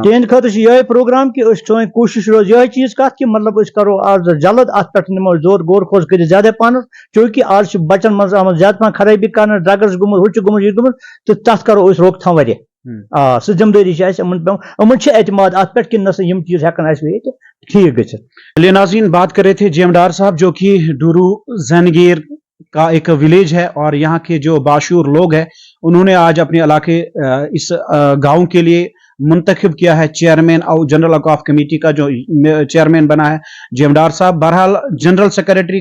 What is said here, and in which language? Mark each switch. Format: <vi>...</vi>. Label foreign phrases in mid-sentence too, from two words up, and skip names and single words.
<ks>تہنٛدِ خٲطرٕ چھُ یِہوے پروگرام کہ أسۍ سٲنۍ کوٗشش روز یِہوے چیٖز کتھ کہ مطلب أسۍ کرو آز جلد اتھ پٮ۪ٹھ نِمو زور غور خوض کٔرِتھ زیادٕ پہنس چونکہ آز چھِ بچن منٛز آمٕژ زیادٕ پہن خرٲبی کرنہٕ ڈرگس گوٚمُت ہُہ چھُ گوٚمُت یہِ گوٚمُت تہٕ تتھ کرو أسۍ روک تھام واریاہ سُہ ذمہ دٲری چھِ اسہِ یِمن چھِ اعتماد اتھ پٮ۪ٹھ کہ نسا یِم چیٖز ہٮ۪کن اسہِ ییٚتہِ ٹھیٖک گٔژھِتھ</ks> <ur>چلیے ناظرین بات کر رہے تھے جی ایم ڈار صاحب جو کہ ڈورو زینگیر کا ایک ولیج ہے اور یہاں کے جو باشعور لوگ ہیں انہوں نے آج اپنے علاقے اس گاؤں کے لیے منتخب کیا ہے چیئرمین اور جنرل اوقاف کمیٹی کا جو چیئرمین بنا ہے جی ایم ڈار صاحب بہرحال</ur> <en>general secretary</en>